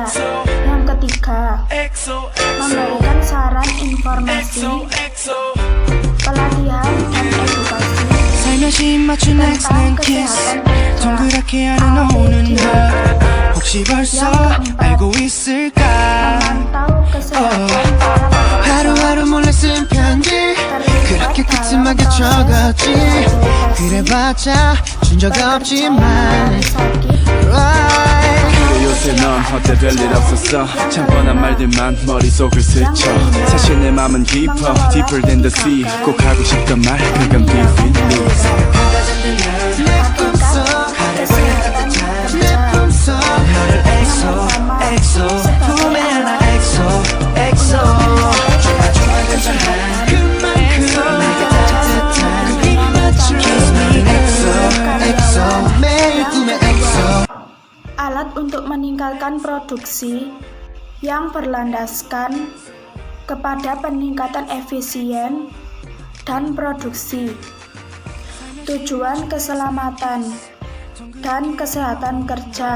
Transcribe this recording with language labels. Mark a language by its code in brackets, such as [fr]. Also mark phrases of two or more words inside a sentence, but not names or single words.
[id] Yang ketiga, memberikan saran informasi, pelatihan dan edukasi tentang kesehatan kerja. Yang keempat, memantau kesehatan para pekerja terlibat dalam [ko] 요새 넌 어때 별일 없었어 참 뻔한 말들만 머릿속을 스쳐 사실 내 맘은 깊어 [en] Deeper than the sea [ko] 꼭 하고 싶던 말 그건 [en] be with me [ko] 내 꿈속 너를 엑소 품에 안아 엑소 그만큼 내게 따뜻한 그 입맞춤 [en] Kiss me [ko] 엑소 매일 꿈에 엑소. [id] Alat untuk meningkatkan produksi yang berlandaskan kepada peningkatan efisien dan produksi. Tujuan keselamatan dan kesehatan kerja.